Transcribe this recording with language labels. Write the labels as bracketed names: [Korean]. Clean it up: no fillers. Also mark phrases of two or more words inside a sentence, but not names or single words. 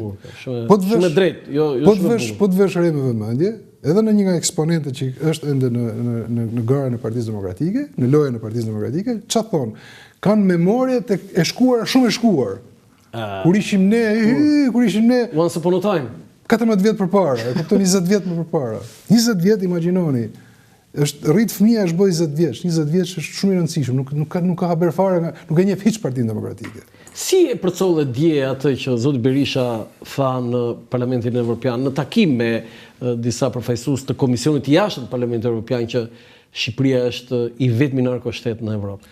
[Albanian] Shumë drejt, jo po të vesh re me vëmendje, edhe në një nga eksponentët që është ende në garën e Partisë Demokratike, në lojën e Partisë Demokratike, çfarë thonë? Kanë memorie e shkuar, shumë e shkuar. Kur ishim ne [English] Once upon a time. [Albanian] 14 vjet përpara, e kupton 20 vjet më përpara. 20 vjet imagjinoni. Rrit fëmia është bëj 20 vjeç. 20 vjeç është shumë i rëndësishëm, nuk ka haber fare, nuk e njeh hiç Partinë Demokratike. Si e përcolle dje atë që zoti Berisha tha në Parlamentin Evropian në takim me disa përfaqësues të Komisionit jashtë të Parlamentit Evropian që Shqipëria është i vetmi narkoshtet në Evropë?